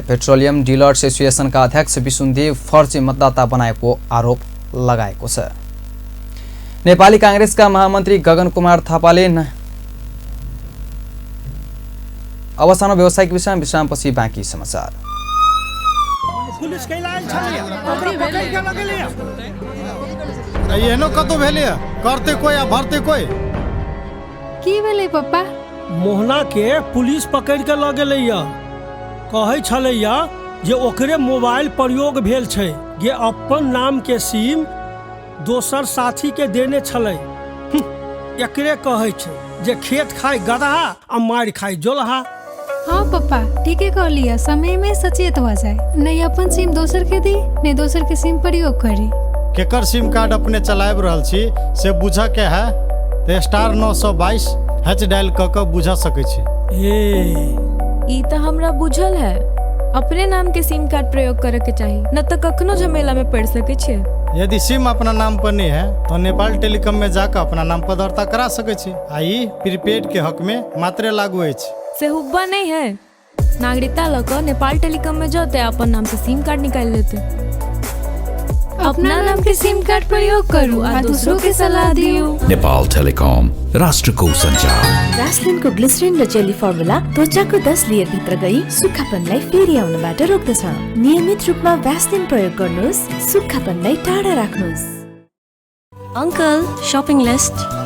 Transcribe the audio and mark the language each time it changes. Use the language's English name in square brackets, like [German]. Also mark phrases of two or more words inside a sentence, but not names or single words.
[Nepali] पेट्रोलियम डिलर्स एसोसिएसनका अध्यक्ष विष्णुदेव फर्जी मतदाता बनाएको आरोप लगाएको छ। नेपाली कांग्रेसका महामन्त्री गगन कुमार थापाले अवस्थामा व्यावसायिक विश्रामपछि बाँकी समाचार। [Maithili] कतो भेलै करते कोई आ भरते कोई की भेलै पप्पा? मोहना के पुलिस पकड़ के ल गेलै या, कहै छलै या जे ओकरे मोबाइल प्रयोग भेल छै, जे अपन नाम के सिम दोसर साथी के देने छलै। एकरे कहै छै जे खेत खाय गदहा आ मार खाय जोलहा। हाँ पप्पा ठीके कह लिया, समय में सचेत हो जाए, नहीं अपन सिम दोसर के दी नहीं दोसर के सिम प्रयोग करी। केकर सिम कार्ड अपने चलाब रहल छी से बुझ के है तो स्टार 922 हैच डायल क के बुझा सकै छी। ई तो हमरा बुझल है, अपने नाम के सिम कार्ड प्रयोग करे के चाहिए, न तो कखनो झमेला में पड़ सके छे। यदि सिम अपना नाम पर नहीं है तो नेपाल टेलीकॉम में जाकर अपना नाम पर दर्ता करा सकै छी। आई प्रीपेड के हक में मात्र लागू है। से हुब्बा नहीं है, नागरिकता लगा नेपाल टेलीकॉम में जाते अपन नाम से सिम कार्ड निकाल लेते। अपना नाम के सिम कार्ड प्रयोग करूँ और दूसरों के सलाह दियो। [Nepali] नेपाल टेलिकम राष्ट्रको सञ्चार। भ्यासलिनको ग्लिसरिन र जेली फर्मुला त्वचाको 10 लेयर भित्र गई सुक्खापनलाई फेरि आउनबाट रोक्दछ। नियमित रूपमा भ्यासलिन प्रयोग गर्नुहोस्, सुक्खापनलाई टाढा राख्नुहोस्। [English] uncle shopping list